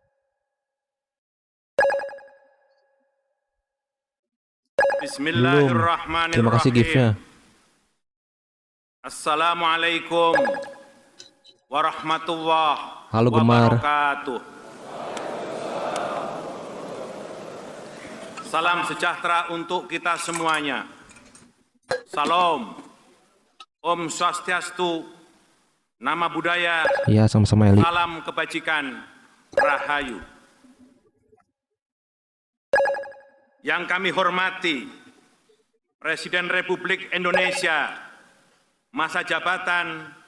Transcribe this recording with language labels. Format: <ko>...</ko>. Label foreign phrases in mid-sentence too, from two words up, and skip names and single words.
<id>Terima kasih giftnya.</id> <ar>السلام عليكم ورحمة الله</ar> <id>Halo Gemar.</id> <ar>wabarakatuh.</ar> <id>Salam sejahtera untuk kita semuanya. Salam. Om Swastiastu. Nama budaya. Iya, sama-sama Eli. Salam kebajikan. Rahayu. Yang kami hormati Presiden Republik Indonesia masa jabatan</id>